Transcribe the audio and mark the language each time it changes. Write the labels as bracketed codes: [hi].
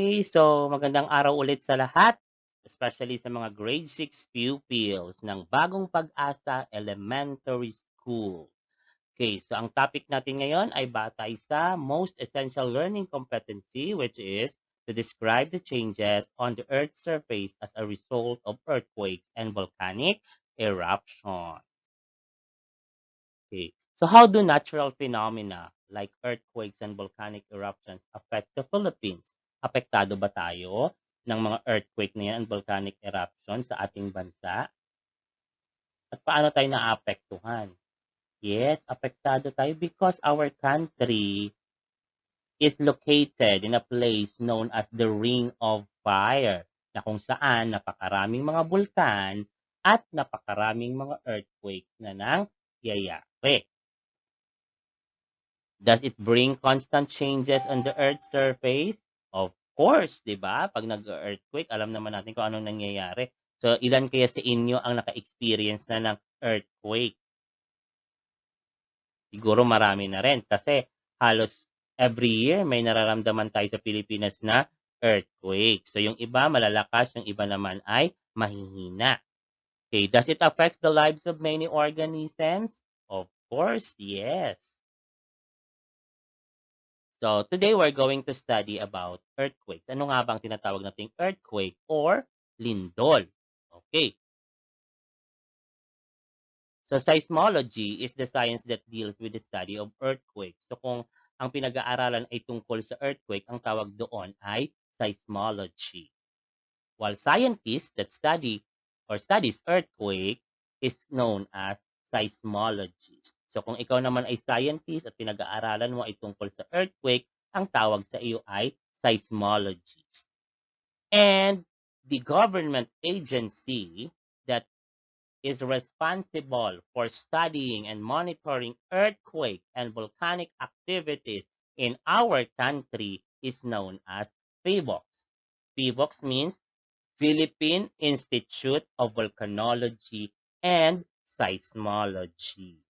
[tl] so magandang araw ulit sa lahat, especially sa mga grade 6 pupils ng Bagong Pag-asa Elementary School. [en] Okay, so [tl] ang topic natin ngayon ay batay sa [en] most essential learning competency, which is to describe the changes on the Earth's surface as a result of earthquakes and volcanic eruption. Okay, so how do natural phenomena like earthquakes and volcanic eruptions affect the Philippines? [tl] Apektado ba tayo ng mga earthquake na yan [en] and volcanic eruption [tl] sa ating bansa? At paano tayo naapektuhan? Yes, apektado tayo [en] because our country is located in a place known as the Ring of Fire, [tl] na kung saan napakaraming mga bulkan at napakaraming mga earthquake na nangyayari. [en] Does it bring constant changes on the Earth's surface? Of course, [tl] di ba? Pag nag-earthquake, alam naman natin kung anong nangyayari. So, ilan kaya sa inyo ang naka-experience na ng earthquake? Siguro marami na rin kasi halos every year may nararamdaman tayo sa Pilipinas na earthquake. So, yung iba malalakas, yung iba naman ay mahihina. [en] Okay, does it affect the lives of many organisms? Of course, yes. So, today we're going to study about earthquakes. [tl] Ano nga bang tinatawag nating earthquake or lindol? [en] Okay. So, seismology is the science that deals with the study of earthquakes. [tl] So, kung ang pinag-aaralan ay tungkol sa earthquake, ang tawag doon ay seismology. [en] While scientists that study or studies earthquake is known as seismologists. [tl] So kung ikaw naman ay scientist at pinag-aaralan mo ay tungkol sa earthquake, ang tawag sa iyo ay seismologist. [en] And the government agency that is responsible for studying and monitoring earthquake and volcanic activities in our country is known as PHIVOLCS. PHIVOLCS means Philippine Institute of Volcanology and Seismology.